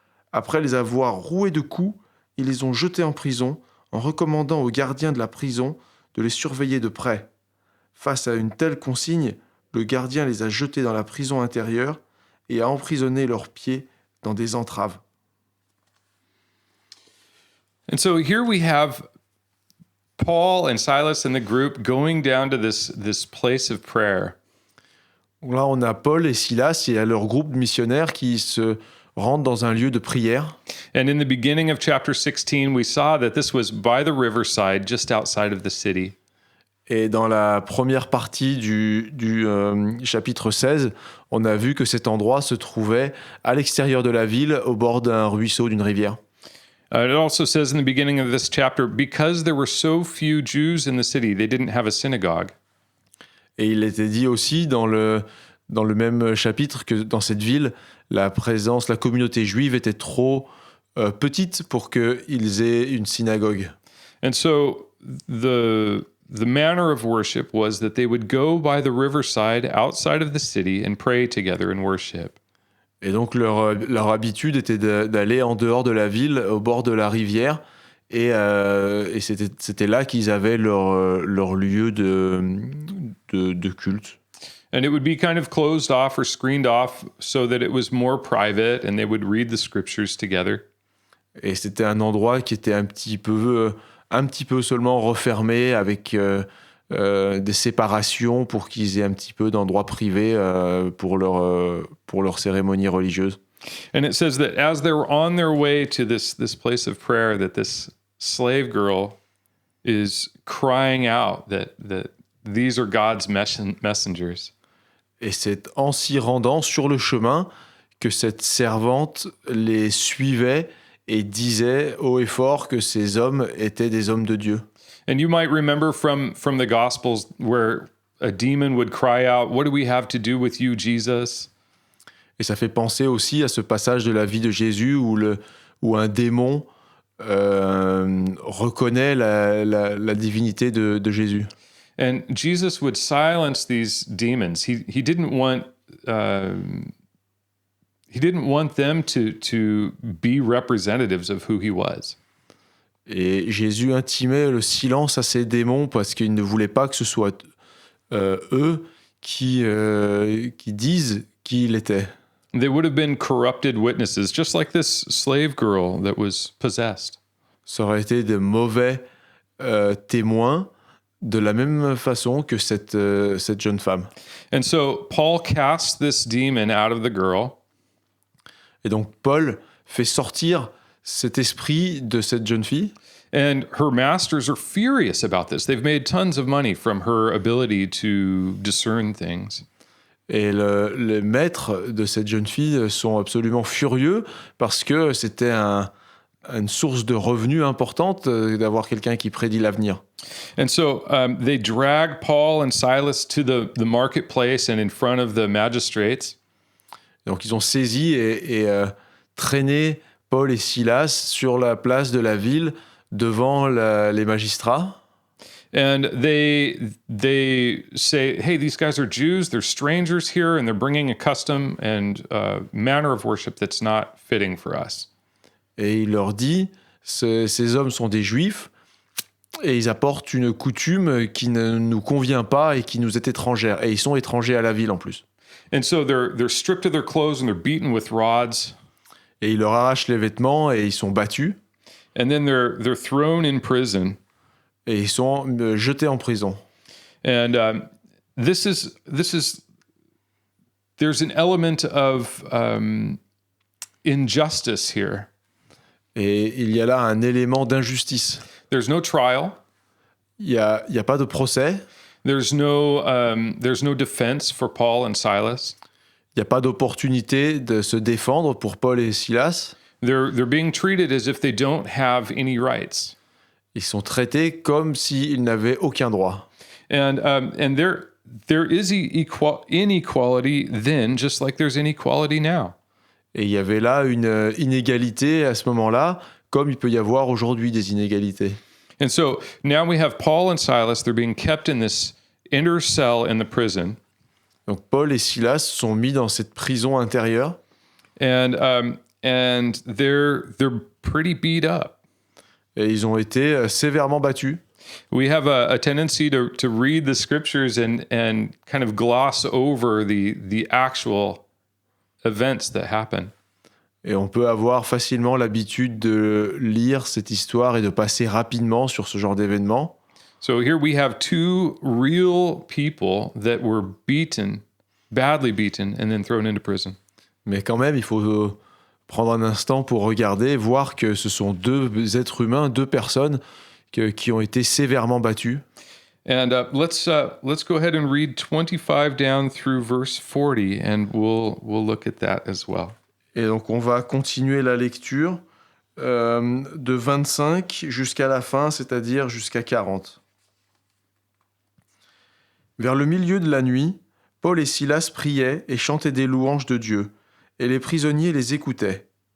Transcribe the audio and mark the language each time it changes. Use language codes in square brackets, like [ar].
[fr] Après les avoir roués de coups, ils les ont jetés en prison en recommandant aux gardiens de la prison de les surveiller de près. Face à une telle consigne, le gardien les a jetés dans la prison intérieure et a emprisonné leurs pieds dans des entraves. [en] And so here we have Paul and Silas and the group going down to this place of prayer. [fr] Là, on a Paul et Silas et leur groupe de missionnaires qui se rendent dans un lieu de prière. [en] And in the beginning of chapter 16, we saw that this was by the riverside, just outside of the city. [fr] Et dans la première partie du chapitre 16, on a vu que cet endroit se trouvait à l'extérieur de la ville, au bord d'un ruisseau, d'une rivière. [en] It also says in the beginning of this chapter, because there were so few Jews in the city, they didn't have a synagogue. [fr] Et il était dit aussi dans le même chapitre que dans cette ville, la communauté juive était trop petite pour qu'ils aient une synagogue. [en] And so the manner of worship was that they would go by the riverside outside of the city and pray together and worship. [fr] Et donc leur habitude était d'aller en dehors de la ville, au bord de la rivière, et c'était là qu'ils avaient leur lieu de culte. [en] And it would be kind of closed off or screened off so that it was more private and they would read the scriptures together. [fr] Et c'était un endroit qui était un petit peu seulement refermé avec des séparations pour qu'ils aient un petit peu d'endroits privés pour leur cérémonie religieuse. [en] And it says that as they were on their way to this place of prayer, that this slave girl is crying out that these are God's messengers. [fr] Et c'est en s'y rendant sur le chemin que cette servante les suivait et disait haut et fort que ces hommes étaient des hommes de Dieu. [en] And you might remember from the Gospels where a demon would cry out, "What do we have to do with you, Jesus?" [fr] Et ça fait penser aussi à ce passage de la vie de Jésus où un démon reconnaît la divinité de Jésus. [en] And Jesus would silence these demons. He didn't want them to be representatives of who he was. [fr] Et Jésus intimait le silence à ces démons parce qu'il ne voulait pas que ce soit eux qui disent qui il était. [en] They would have been corrupted witnesses, just like this slave girl that was possessed. [fr] Ça aurait été de mauvais témoins de la même façon que cette jeune femme. [en] And so Paul casts this demon out of the girl. [fr] Et donc Paul fait sortir cet esprit de cette jeune fille. [en] And her masters are furious about this. They've made tons of money from her ability to discern things. [fr] Et les maîtres de cette jeune fille sont absolument furieux parce que c'était une source de revenus importante d'avoir quelqu'un qui prédit l'avenir. [en] And so they drag Paul and Silas to the marketplace and in front of the magistrates. [fr] Donc ils ont saisi et traîné Paul et Silas sur la place de la ville devant les magistrats. [en] And they say, hey, these guys are Jews, they're strangers here, and they're bringing a custom and manner of worship that's not fitting for us. [fr] Et il leur dit, ces hommes sont des juifs et ils apportent une coutume qui ne nous convient pas et qui nous est étrangère. Et ils sont étrangers à la ville en plus. [en] And so they're stripped of their clothes and they're beaten with rods. [fr] Et ils leur arrachent les vêtements et ils sont battus. [en] And then they're thrown in prison. [fr] Et ils sont jetés en prison. [en] And there's an element of injustice here. [fr] Et il y a là un élément d'injustice. [en] There's no trial. [fr] Il y a pas de procès. [en] There's no defense for Paul and Silas. [fr] Il n'y a pas d'opportunité de se défendre pour Paul et Silas. [en] They're being treated as if they don't have any rights. [fr] Ils sont traités comme s'ils n'avaient aucun droit. [en] And there is inequality then, just like there's inequality now. [fr] Et il y avait là une inégalité à ce moment-là, comme il peut y avoir aujourd'hui des inégalités. [en] And so now we have Paul and Silas. They're being kept in this inner cell in the prison. [fr] Donc Paul et Silas sont mis dans cette prison intérieure. [en] And they're pretty beat up. [fr] Et ils ont été sévèrement battus. [en] We have a tendency to read the scriptures and kind of gloss over the actual events that happen. [fr] Et on peut avoir facilement l'habitude de lire cette histoire et de passer rapidement sur ce genre d'événements. [en] So here we have two real people that were beaten, badly beaten, and then thrown into prison. [fr] Mais quand même, il faut prendre un instant pour regarder, voir que ce sont deux êtres humains, deux personnes qui ont été sévèrement battues. [en] And let's go ahead and read 25 down through verse 40, and we'll look at that as well. [fr] Et donc on va continuer la lecture de 25 jusqu'à la fin, c'est-à-dire jusqu'à 40. Vers le milieu de la nuit, Paul et Silas priaient et chantaient des louanges de Dieu, et les prisonniers les écoutaient.